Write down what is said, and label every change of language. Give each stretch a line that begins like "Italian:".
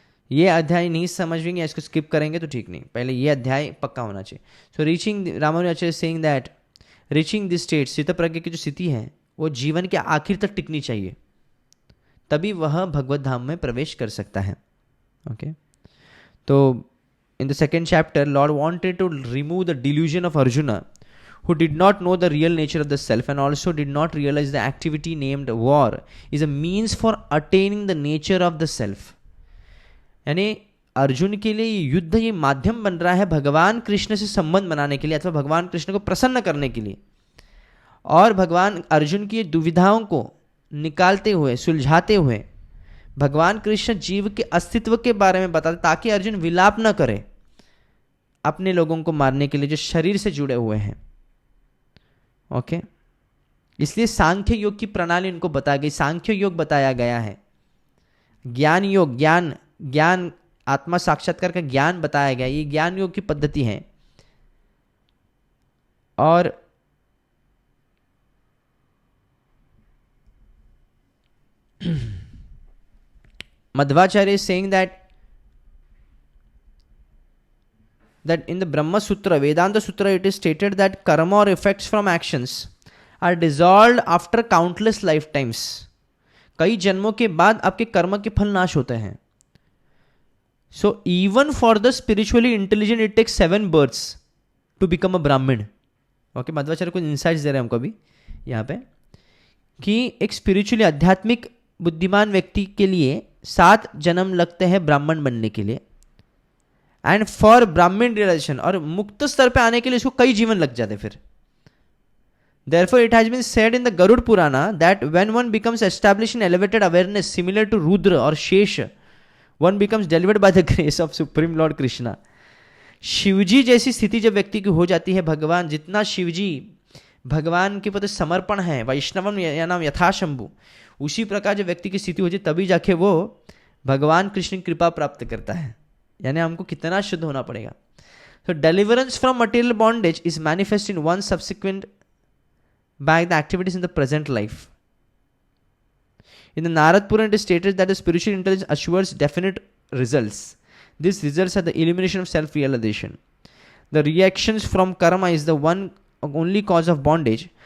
Hindi: ये अध्याय नहीं समझेंगे, इसको स्किप करेंगे तो ठीक नहीं, पहले ये अध्याय पक्का होना चाहिए।
English: so reaching, Ramanujacharya saying that reaching this state,
Hindi: स्थितप्रज्ञ की जो स्थिति है वो जीवन के आखिर तक टिकनी चाहिए, तभी वह भगवत धाम में प्रवेश कर सकता है।
English: Okay, so in the second chapter, Lord wanted to remove the delusion of Arjuna, who did not know the real nature of the self and also did not realize the activity named war is a means for attaining the nature of the self.
Hindi: यानी अर्जुन के लिए ये युद्ध, ये माध्यम बन रहा है भगवान कृष्ण से संबंध बनाने के लिए अथवा भगवान कृष्ण को प्रसन्न करने के लिए, और भगवान अर्जुन की दुविधाओं को निकालते हुए, सुलझाते हुए भगवान कृष्ण जीव के अस्तित्व के बारे में बताते, ताकि अर्जुन विलाप न करे अपने लोगों को मारने के लिए जो शरीर से जुड़े हुए हैं। ओके, इसलिए सांख्य योग की प्रणाली उनको बताई गई, सांख्य योग बताया गया है, ज्ञान योग, ज्ञान आत्मा साक्षात्कार का ज्ञान बताया गया, ये ज्ञान योग की पद्धति है।
English: और Madhvacharya is saying that in the Brahma Sutra, Vedanta Sutra, it is stated that karma or effects from actions are dissolved after countless lifetimes.
Hindi: कई जन्मों के बाद आपके कर्म के फल नाश होते हैं।
English: So even for the spiritually intelligent, it takes 7 births to become a Brahmin.
Hindi: Okay, Madhvacharya कुछ इंसाइट्स दे रहे हैं हमको अभी यहाँ पे, कि एक स्पिरिचुअली आध्यात्मिक बुद्धिमान व्यक्ति के लिए 7 जन्म लगते हैं ब्राह्मण बनने के लिए,
English: and for Brahman realization,
Hindi: और मुक्त स्तर पे आने के लिए इसको कई जीवन लग जाते फिर।
English: Therefore it has been said in the Garud Purana that when one becomes established in elevated awareness similar to Rudra or Shesha, one becomes delivered by the grace of Supreme Lord Krishna.
Hindi: Shivji जैसी स्थिति जब व्यक्ति की हो जाती है, भगवान जितना शिवजी भगवान के प्रति समर्पण है, वैष्णवम या नाम यथाशंभु, उसी प्रकार जब व्यक्ति की स्थिति हो जाए तभी जाके वो भगवान कृष्ण की कृपा प्राप्त करता है। यानी हमको कितना शुद्ध होना पड़ेगा।
English: So deliverance from material bondage is manifest in one subsequent by the activities in the present life. In the Narad Purana it is stated that the spiritual intelligence assures definite results. These results are the elimination of self-realization. The reactions from karma is the one only cause of bondage.